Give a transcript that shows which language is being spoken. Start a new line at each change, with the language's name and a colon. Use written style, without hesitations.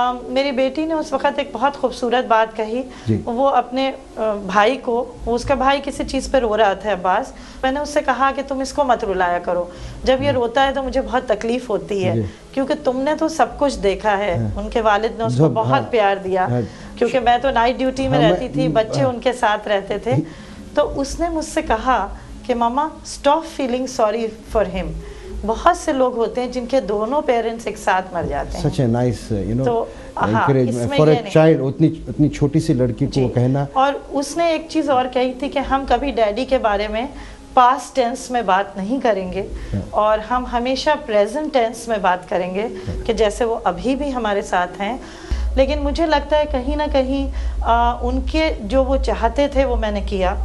Hindi: मेरी बेटी ने उस वक़्त एक बहुत खूबसूरत बात कही। वो अपने भाई को, उसका भाई किसी चीज़ पे रो रहा था अब्बास, मैंने उससे कहा कि तुम इसको मत रुलाया करो, जब ये रोता है तो मुझे बहुत तकलीफ़ होती है, क्योंकि तुमने तो सब कुछ देखा है। उनके वालिद ने उसको बहुत प्यार दिया, क्योंकि मैं तो नाइट ड्यूटी में रहती थी, बच्चे उनके साथ रहते थे। तो उसने मुझसे कहा कि मामा
English: Stop feeling sorry for him.
Hindi: बहुत से लोग होते हैं जिनके दोनों पेरेंट्स एक साथ मर जाते हैं।
English: Such a nice, you know, encouragement for a child,
Hindi: उतनी छोटी सी लड़की को कहना। और उसने एक चीज़ और कही थी कि हम कभी डैडी के बारे में पास्ट टेंस में बात नहीं करेंगे और हम हमेशा प्रेजेंट टेंस में बात करेंगे कि जैसे वो अभी भी हमारे साथ हैं। लेकिन मुझे लगता है कहीं ना कहीं उनके जो वो चाहते थे वो मैंने किया।